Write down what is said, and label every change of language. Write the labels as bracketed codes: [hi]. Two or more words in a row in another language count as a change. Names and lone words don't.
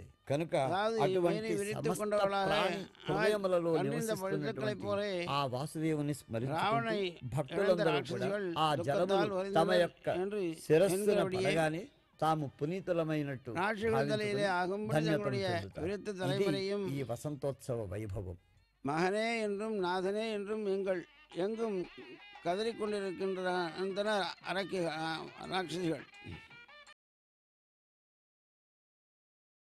[te] కనుక అటువంటి సమస్త ప్రాణి హృదయములలో నివసిస్తున్నటువంటి ఆ వాసుదేవుని స్మరించుకుంటూ భక్తులందరూ కూడా ఆ జలములు తమ యొక్క శిరస్సున పడగానే తాము పునీతులమైనట్టు ఈ వసంతోత్సవ వైభవం. [ta] மகனே என்றும் நாதனே என்றும் எங்கள் எங்கும் கதறிக்கொண்டிருக்கின்ற ராட்சசிகள்